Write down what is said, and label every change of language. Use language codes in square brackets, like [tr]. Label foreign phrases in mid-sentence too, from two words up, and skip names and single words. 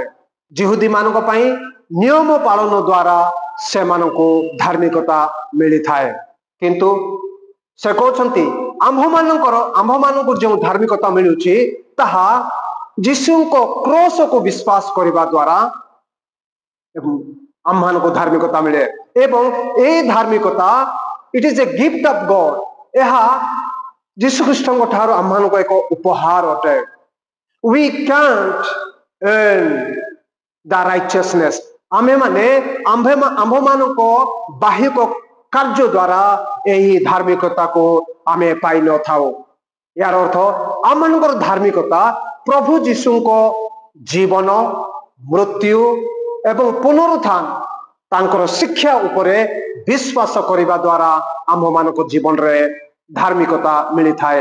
[or] ଯିହୁଦୀ ମାନଙ୍କ ପାଇଁ ନିୟମ ପାଳନ ଦ୍ୱାରା ସେମାନଙ୍କୁ ଧାର୍ମିକତା ମିଳିଥାଏ, କିନ୍ତୁ ସେ କହୁଛନ୍ତି ଆମ୍ଭମାନଙ୍କୁ ଯେଉଁ ଧାର୍ମିକତା ମିଳୁଛି ତାହା ଯୀଶୁଙ୍କ କ୍ରୁଶକୁ ବିଶ୍ୱାସ କରିବା ଦ୍ୱାରା ଆମମାନଙ୍କୁ ଧାର୍ମିକତା ମିଳେ। ଏବଂ ଏହି ଧାର୍ମିକତା [en] it is a gift of God. [or] ଏହା ଯୀଶୁଖ୍ରୀଷ୍ଟଙ୍କ ଠାରୁ ଆମମାନଙ୍କୁ ଏକ ଉପହାର ଅଟେ। [en] We can't earn the righteousness. [or] ଆମ୍ଭମାନଙ୍କ ବାହ୍ୟିକ କାର୍ଯ୍ୟ ଦ୍ୱାରା ଏହି ଧାର୍ମିକତାକୁ ଆମେ ପାଇନଥାଉ। ଏହାର ଅର୍ଥ ଆମମାନଙ୍କର ଧାର୍ମିକତା ପ୍ରଭୁ ଯୀଶୁଙ୍କ ଜୀବନ, ମୃତ୍ୟୁ ଏବଂ ପୁନରୁତ୍ଥାନ, ତାଙ୍କର ଶିକ୍ଷା ଉପରେ ବିଶ୍ୱାସ କରିବା ଦ୍ୱାରା ଆମ୍ଭମାନଙ୍କ ଜୀବନରେ ଧାର୍ମିକତା ମିଳିଥାଏ।